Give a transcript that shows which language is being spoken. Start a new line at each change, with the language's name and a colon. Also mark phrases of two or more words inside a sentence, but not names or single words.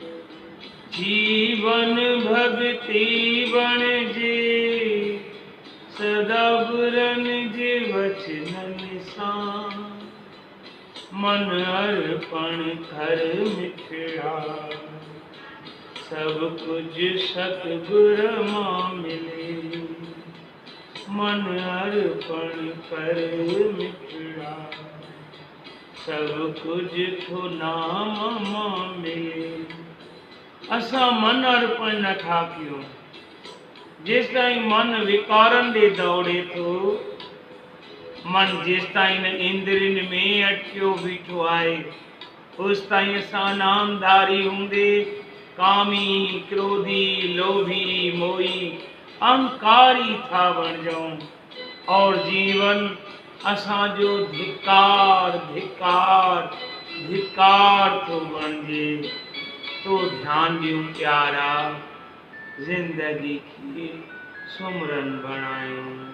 Sindhi: जीवन भक्ति बन जे, सदा गुरन जे वचनन सां मन अर्पण कर मिठड़ा सब कुछ सतगुर मां मिले मन अर्पण कर मिठड़ा सब कुछ थो नाम मां मिले। असां मन अर्पण नथा कयूं जेस ताईं मन विकारन दे दौड़े थो मन जेस ताईं न इंद्रियन में अटकियो बीठो आहे उस ताईं असां नामधारी हूंदे कामी क्रोधी लोभी मोही अहंकारी था बन जाऊं और जीवन असांजो धिकार धिकार धिकार तो बणजे। तो ध्यान ॾियूं प्यारा जिंदगी की सुमरन बनायूं।